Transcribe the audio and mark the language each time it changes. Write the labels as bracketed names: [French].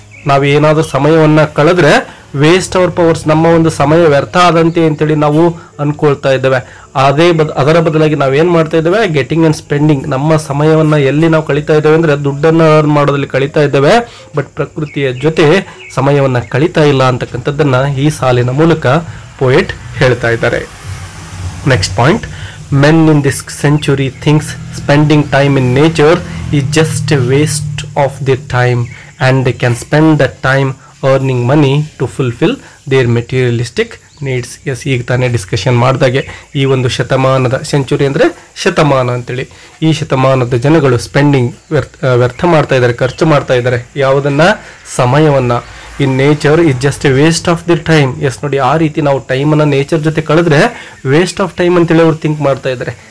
[Kannada] ನಾವು ಏನಾದರೂ ಸಮಯವನ್ನು ಕಳೆದ್ರೆ [English] waste our powers, [Kannada] ನಮ್ಮ ಒಂದು ಸಮಯ ವ್ಯರ್ಥ ಆದಂತೆ ಅಂತೇಳಿ ನಾವು ಅನ್ಕೊಳ್ತಾ ಇದ್ದೇವೆ. ಅದರ ಬದಲಾಗಿ ನಾವೇನು ಮಾಡ್ತಾ ಇದ್ದೇವೆ, [English] getting and spending, [Kannada] ನಮ್ಮ ಸಮಯವನ್ನು ಎಲ್ಲಿ ನಾವು ಕಳೀತಾ ಇದ್ದೇವೆ ಅಂದರೆ ದುಡ್ಡನ್ನು ಅರ್ನ್ ಮಾಡೋದ್ರಲ್ಲಿ ಕಳೀತಾ ಇದ್ದೇವೆ, ಬಟ್ ಪ್ರಕೃತಿಯ ಜೊತೆ ಸಮಯವನ್ನು ಕಳೀತಾ ಇಲ್ಲ ಅಂತಕ್ಕಂಥದ್ದನ್ನು ಈ ಸಾಲಿನ ಮೂಲಕ ಪೋಯೆಟ್ ಹೇಳ್ತಾ ಇದ್ದಾರೆ. [English] Next point, men in this century thinks spending time in nature is just a waste of their time and they can spend that time earning money to fulfill their materialistic needs. [Kannada] S, ಈಗ ತಾನೇ discussion ಮಾಡಿದಾಗೆ ಈ ಒಂದು ಶತಮಾನದ, century ಅಂದರೆ ಶತಮಾನ ಅಂತೇಳಿ, ಈ ಶತಮಾನದ ಜನಗಳು ಸ್ಪೆಂಡಿಂಗ್ ವ್ಯರ್ಥ ಮಾಡ್ತಾ ಇದ್ದಾರೆ, ಖರ್ಚು ಮಾಡ್ತಾ ಇದ್ದಾರೆ ಯಾವುದನ್ನು, ಸಮಯವನ್ನು. [English] In nature is just a waste of their time. [Kannada] S ನೋಡಿ, ಆ ರೀತಿ ನಾವು ಟೈಮನ್ನು ನೇಚರ್ ಜೊತೆ ಕಳೆದ್ರೆ ವೇಸ್ಟ್ ಆಫ್ ಟೈಮ್ ಅಂತೇಳಿ ಅವ್ರು ಥಿಂಕ್ ಮಾಡ್ತಾ ಇದ್ದಾರೆ.